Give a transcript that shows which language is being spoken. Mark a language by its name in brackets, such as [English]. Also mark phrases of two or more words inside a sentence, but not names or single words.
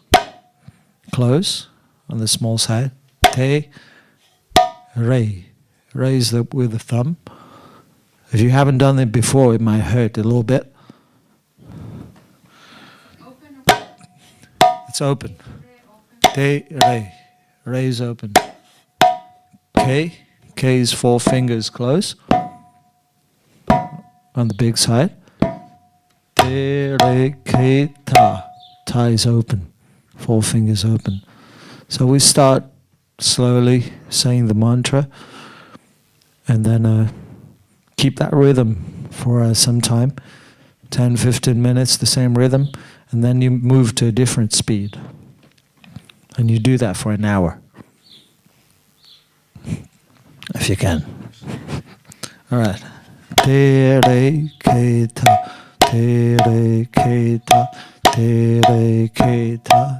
[English] Close on the small side. Te, Re. Raise with the thumb. If you haven't done it before, it might hurt a little bit. It's open. Te, Re. Re is open. K. K is 4 fingers close on the big side. Te, Re, Ke, Ta. Ta is open. 4 fingers open. So we start slowly saying the mantra and then keep that rhythm for some time, 10-15 minutes, the same rhythm, and then you move to a different speed. And you do that for an hour, if you can. All right. Te re ke ta, te re ke ta, te re ke ta.